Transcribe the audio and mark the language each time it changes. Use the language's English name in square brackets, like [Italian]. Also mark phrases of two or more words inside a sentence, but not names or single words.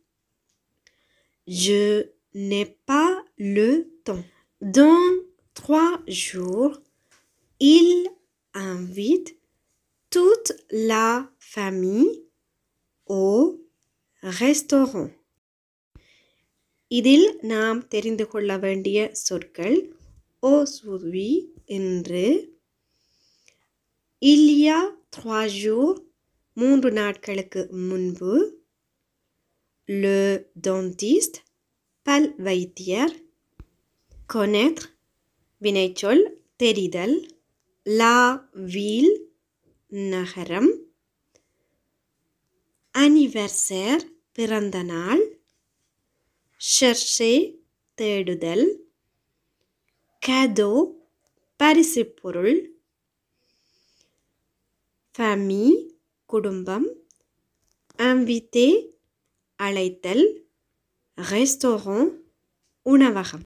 [French] Je n'ai pas le temps. Dans 3 jours, il invite toute la famille au restaurant. [Tamil] இதில் நாம் தெரிந்து கொள்ள வேண்டிய சொற்கள் aujourd'hui இன்று, [French] il y a 3 jours [Tamil] 3 நாட்களுக்கு முன்பு, [French] le dentiste [Tamil] பல் வைத்தியர், connaître வினைச்சொல் தெரிதல், [French] la ville நகரம், [Tamil] anniversaire பிறந்த நாள், chercher தேடுதல், cadeau பரிசு பொருள், famille குடும்பம், invité அழைத்தல், restaurant உணவகம்.